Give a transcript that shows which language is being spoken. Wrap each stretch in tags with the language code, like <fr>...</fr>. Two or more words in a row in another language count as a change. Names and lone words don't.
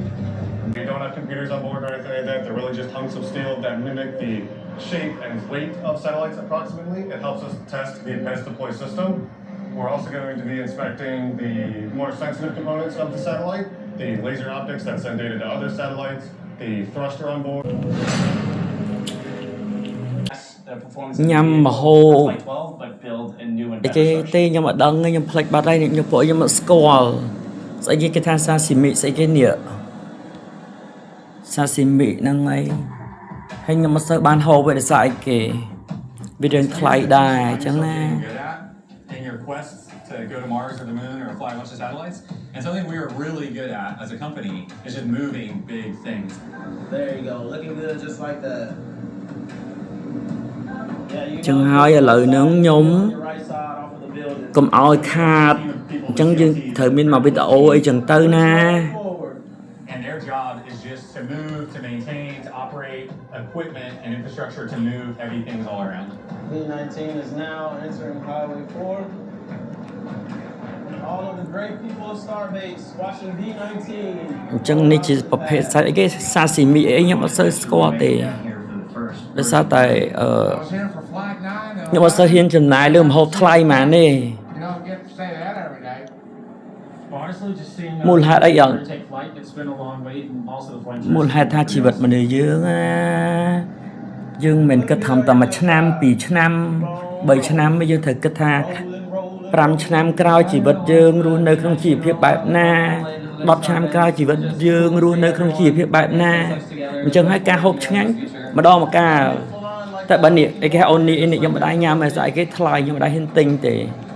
<en>We don't have computers on board or anything like that. They're really just hunks of steel that mimic the shape and weight of satellites approximately. It helps us test the advanced deploy system. We're also going to be inspecting the more sensitive components of the satellite, the laser optics that send data to other satellites, the thruster on board.</en> <km>ញ៉ាំម្ហូបតែគេទេខ្ញុំអត់ដឹងទេខ្ញុំផ្លេចបាត់ហើយខ្ញុំពួកខ្ញុំអត់ស្គាល់ស្អីគេថាសាស៊ីមីស្អីគេនេះសាស៊ីមីហ្នឹងហើយហើយខ្ញុំមិនសូវបានហូបទេដោយសារអីគេវារឿងថ្លៃដែរអញ្ចឹងណា</km> <en>In your quest to go to Mars or the moon or fly a bunch of satellites, and something we are really good at as a company is just moving big things. There you go, looking good just like that.</en> <km>ចឹងហើយឥឡូវហ្នឹងខ្ញុំកុំឲ្យខាតអញ្ចឹងយើងត្រូវមានមកវីដេអូអីចឹងទៅណា</km> <en>And their job is just to move, to maintain, to operate equipment and infrastructure to move heavy things all around. B19 is now entering Highway 4. All of the great people of Starbase watching B19.</en> <km>អញ្ចឹងនេះជាប្រភេទសាច់អីគេសាស៊ីមីអីខ្ញុំអត់សូវស្គាល់ទេដោយសារតែខ្ញុំអត់សូវហ៊ានចំណាយលើម្ហូបថ្លៃហ្មងទេ</km> <en>You get to say that every day. Well, honestly, just seeing</en> <km>មូលហេតុអីយ៉ាង</km> <en>take flight, it's been a long wait, and also the flight.</en> <km>មូលហេតុថាជីវិតមនុស្សយើងយើងមិនគិតថាតែមួយឆ្នាំ2ឆ្នាំ3ឆ្នាំយើងត្រូវគិតថា5ឆ្នាំក្រោយជីវិតយើងរស់នៅក្នុងជីវភាពបែបណា10ឆ្នាំក្រោយជីវិតយើងរស់នៅក្នុងជីវភាពបែបណាអញ្ចឹងហើយការហូបឆ្ងាញ់ម្ដងម្កាលតែបើនេះឯគេអូននេះខ្ញុំមិនដែរញ៉ាំឯស្អីគេថ្លៃខ្ញុំមិនដែរហ៊ានទិញទេ</km>